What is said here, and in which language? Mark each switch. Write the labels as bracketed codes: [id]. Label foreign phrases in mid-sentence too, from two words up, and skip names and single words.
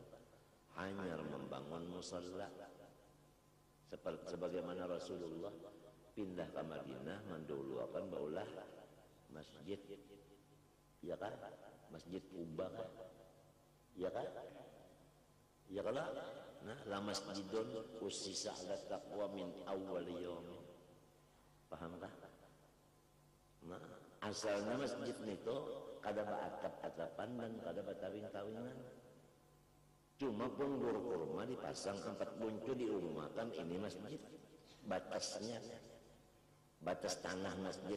[id] Hanya membangun musalla sebagaimana Rasulullah pindah ke Madinah mendahulukan baulah masjid, ya kan, masjid Kuba kan, ya kan, ya kan. Nah, [ar] لمسجد أسس على التقوى من أول يوم, [bjn] paham kah? Nah, asalnya masjid itu kada atap-atapan dan kada tawing-tawingan. Cuma punggur kurma dipasang 4 buncu diumumkan ini masjid. [id] Batasnya, batas tanah masjid.